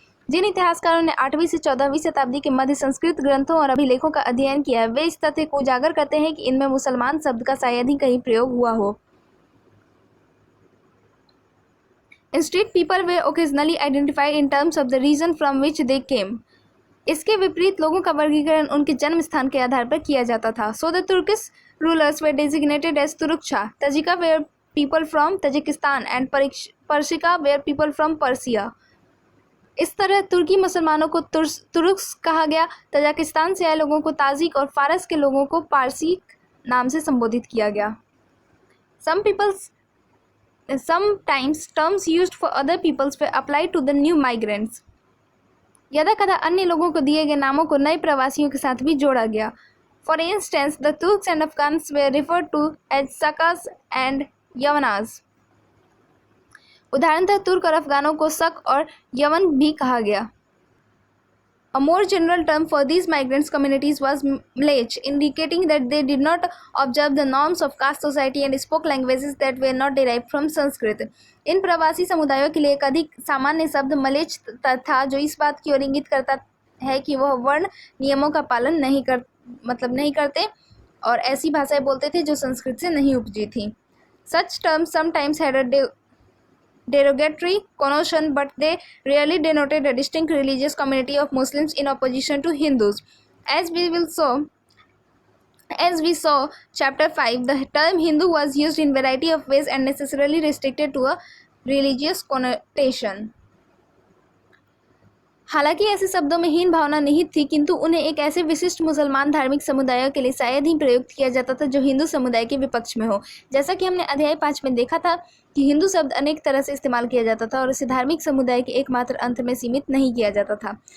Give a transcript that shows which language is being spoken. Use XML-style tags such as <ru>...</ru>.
<hi>जिन इतिहासकारों ने 8वीं से 14वीं शताब्दी के मध्य संस्कृत ग्रंथों और अभिलेखों का अध्ययन किया, वे इस तथ्य को उजागर करते हैं कि इनमें मुसलमान शब्द का शायद ही कहीं प्रयोग हुआ हो।</hi> <en>Instead, people were occasionally identified in terms of the region from which they came.</en> <hi>इसके विपरीत लोगों का वर्गीकरण उनके जन्म स्थान के आधार पर किया जाता था।</hi> <en>So the Turkish rulers they designated as Turushka, Tajika were people from Tajikistan and Parsika were people from Persia.</en> <hi>इस तरह तुर्की मुसलमानों को तुर्क्स कहा गया, तजाकिस्तान से आए लोगों को ताजिक और फारस के लोगों को पारसी नाम से संबोधित किया गया।</hi> <en>Sometimes terms used for other peoples were applied to the new migrants.</en> <hi>यदा कदा अन्य लोगों को दिए गए नामों को नए प्रवासियों के साथ भी जोड़ा गया।</hi> <en>For instance the Turks and Afghans were referred to as Sakas and Yavanas.</en> <hi>उदाहरणतः तुर्क और अफगानों को शक और यवन भी कहा गया।</hi> <en>A more general term for these migrants communities was Mlech, indicating that they did not observe the norms of caste society and spoke languages that were not derived from Sanskrit.</en> <hi>इन प्रवासी समुदायों के लिए एक अधिक सामान्य शब्द मलेच था जो इस बात की ओर इंगित करता है कि वह वर्ण नियमों का पालन नहीं करते और ऐसी भाषाएं बोलते थे जो संस्कृत से नहीं उपजी थी।</hi> <en>Such terms sometimes had a derogatory connotation, but they rarely denoted a distinct religious community of Muslims in opposition to Hindus. As we will show, As we saw chapter 5, the term Hindu was used in variety of ways and necessarily restricted to a religious connotation.</en> <hi>हालांकि ऐसे शब्दों में हीन भावना निहित थी, किंतु उन्हें एक ऐसे विशिष्ट मुसलमान धार्मिक समुदायों के लिए शायद ही प्रयुक्त किया जाता था जो हिंदू समुदाय के विपक्ष में हो। जैसा कि हमने अध्याय 5 में देखा था कि हिंदू शब्द अनेक तरह से इस्तेमाल किया जाता था और इसे धार्मिक समुदाय के एकमात्र अंत में सीमित नहीं किया जाता था।</hi>